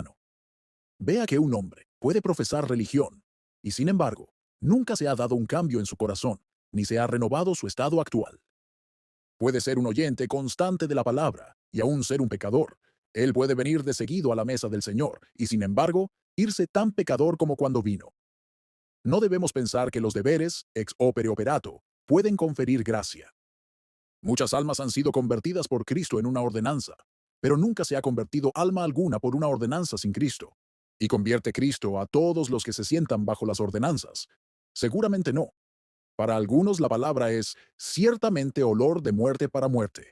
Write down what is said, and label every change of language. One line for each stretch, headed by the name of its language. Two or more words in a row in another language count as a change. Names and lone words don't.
Spanish: Vea que un hombre puede profesar religión y sin embargo nunca se ha dado un cambio en su corazón, ni se ha renovado su estado actual. Puede ser un oyente constante de la palabra y aún ser un pecador. Él puede venir de seguido a la mesa del Señor y, sin embargo, irse tan pecador como cuando vino. No debemos pensar que los deberes,
Latin: ex opere operato,
Spanish: pueden conferir gracia. Muchas almas han sido convertidas por Cristo en una ordenanza, pero nunca se ha convertido alma alguna por una ordenanza sin Cristo. ¿Y convierte Cristo a todos los que se sientan bajo las ordenanzas? Seguramente no. Para algunos la palabra es ciertamente olor de muerte para muerte.